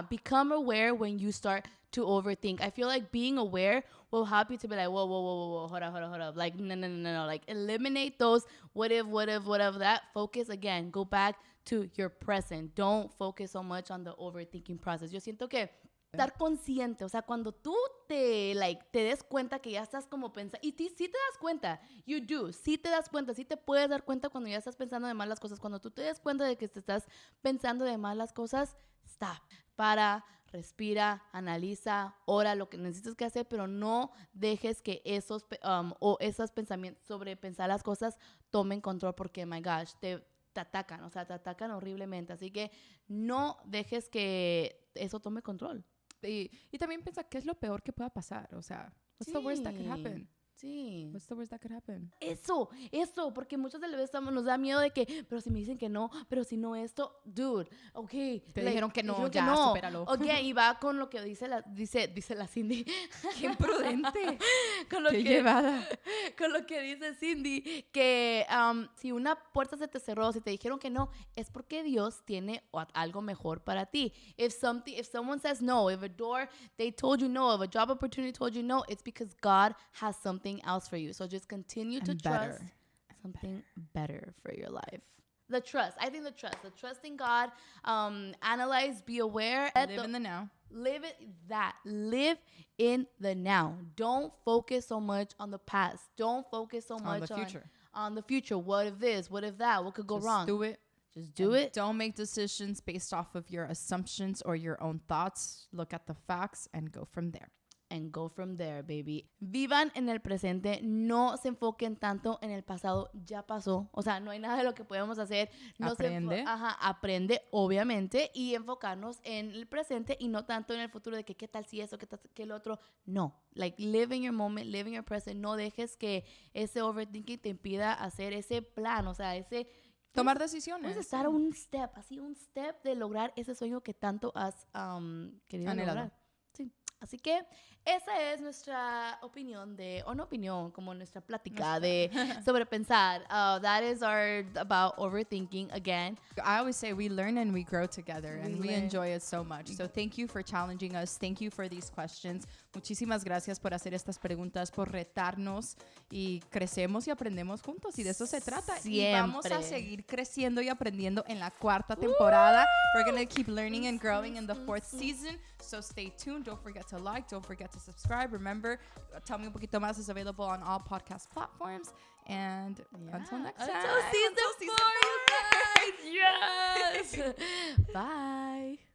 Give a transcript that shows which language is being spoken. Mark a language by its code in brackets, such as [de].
[en] Become aware when you start to overthink. I feel like being aware will help you to be like, whoa, hold up. Like, no. Like, eliminate those what if that. Focus again. Go back to your present. Don't focus so much on the overthinking process. [es] Yo siento que estar consciente, o sea, cuando tú te des cuenta que ya estás como pensando, y sí te das cuenta, sí te das cuenta, sí te puedes dar cuenta cuando ya estás pensando de más las cosas. Cuando tú te des cuenta de que te estás pensando de más las cosas, stop, para, respira, analiza, ora lo que necesitas que hacer, pero no dejes que esos pensamientos sobre pensar las cosas tomen control, porque, [en] my gosh, [es] te atacan, o sea, te atacan horriblemente. Así que no dejes que eso tome control. Y también piensa, ¿qué es lo peor que pueda pasar? O sea, [en] what's the worst that could happen? [es] Sí. [en] What's the worst that could happen? [es] Eso, porque muchas de las veces nos da miedo de que, pero si me dicen que no, pero si no esto, dude, ok. Te dijeron que no, ya, supéralo. Ok, y va con lo que dice la Cindy. Qué imprudente. Qué llevada. Con lo que dice Cindy, que si una puerta se te cerró, si te dijeron que no, es porque Dios tiene algo mejor para ti. [en] If someone says no, if a door, they told you no, if a job opportunity told you no, it's because God has something else for you. So just continue to trust something better for your life. The trust. I think the trust in God. Analyze, be aware. Live in the now. Live in the now. Don't focus so much on the past. Don't focus so much on the future. What if this? What if that? What could go wrong? Just do it. Don't make decisions based off of your assumptions or your own thoughts. Look at the facts and go from there. and go from there, baby. [es] Vivan en el presente, no se enfoquen tanto en el pasado, ya pasó. O sea, no hay nada de lo que podemos hacer. No Aprende. Aprende, obviamente, y enfocarnos en el presente y no tanto en el futuro de que qué tal si eso, qué tal que el otro. [en] No, like live in your moment, live in your present. [es] No dejes que ese overthinking te impida hacer ese plan, o sea, ese... Tomar decisiones. Puedes estar un step de lograr ese sueño que tanto has querido lograr. Sí. Así que esa es nuestra opinión no opinión, como nuestra plática sobre pensar. [en] That is about overthinking again. I always say we learn and we grow together and we enjoy it so much. So thank you for challenging us. Thank you for these questions. [es] Muchísimas gracias por hacer estas preguntas, por retarnos y crecemos y aprendemos juntos y de eso se trata. Siempre. Y vamos a seguir creciendo y aprendiendo en la 4ª temporada. [en] We're going to keep learning and growing in the 4th season. So stay tuned. Don't forget to like. Don't forget to subscribe. Remember, Tell Me Un Poquito Más is available on all podcast platforms. And until next time. Until season 4, you guys. Yes. Bye.